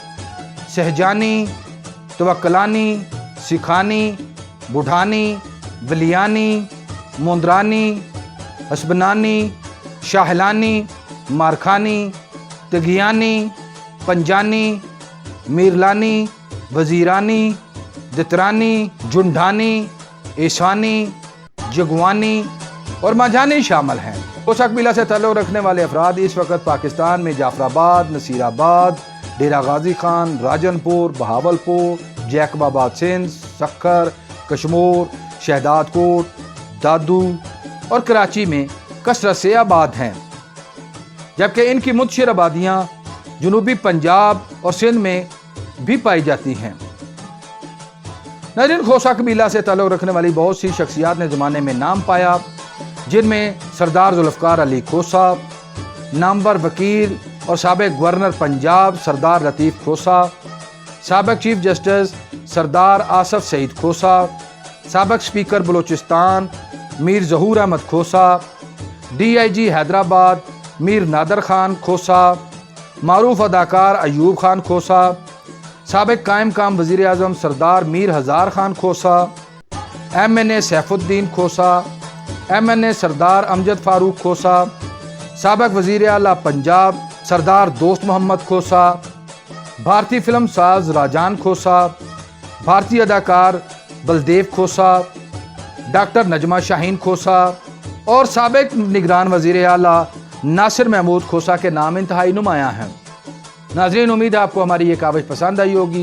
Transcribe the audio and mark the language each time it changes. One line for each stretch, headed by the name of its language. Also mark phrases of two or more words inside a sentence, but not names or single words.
Urdu: سہجانی، توکلانی، سکھانی، بڑھانی، بلیانی، مندرانی، حسبنانی، شاہلانی، مارخانی، تگیانی، پنجانی، میرلانی، وزیرانی، دترانی، جنڈانی، عیسانی، جگوانی اور ماژانی شامل ہیں. کھوسہ قبیلہ سے تعلق رکھنے والے افراد اس وقت پاکستان میں جعفرآباد, نصیرآباد، ڈیرہ غازی خان، راجن پور، بہاولپور، جیکب آباد سندھ، سکھر، کشمور، شہدادکوٹ، دادو اور کراچی میں کثرت سے آباد ہیں، جبکہ ان کی منتشر آبادیاں جنوبی پنجاب اور سندھ میں بھی پائی جاتی ہیں. ناظرین، کھوسہ قبیلہ سے تعلق رکھنے والی بہت سی شخصیات نے زمانے میں نام پایا، جن میں سردار ذوالفقار علی کھوسہ، نامور وکیل اور سابق گورنر پنجاب سردار لطیف کھوسہ، سابق
English: chief justice
Urdu: سردار آصف سعید کھوسہ، سابق اسپیکر بلوچستان میر ظہور احمد کھوسہ، DIG حیدرآباد میر نادر خان کھوسہ، معروف اداکار ایوب خان کھوسہ، سابق قائم مقام وزیر اعظم سردار میر ہزار خان کھوسہ، MNA سیف الدین کھوسہ، MNA سردار امجد فاروق کھوسہ، سابق وزیر اعلیٰ پنجاب سردار دوست محمد کھوسہ, بھارتی فلم ساز راجن کھوسہ، بھارتی اداکار بلدیو کھوسہ، ڈاکٹر نجمہ شاہین کھوسہ اور سابق نگران وزیر اعلیٰ ناصر محمود کھوسہ کے نام انتہائی نمایاں ہیں. ناظرین، امید ہے آپ کو ہماری یہ کاوش پسند آئی ہوگی.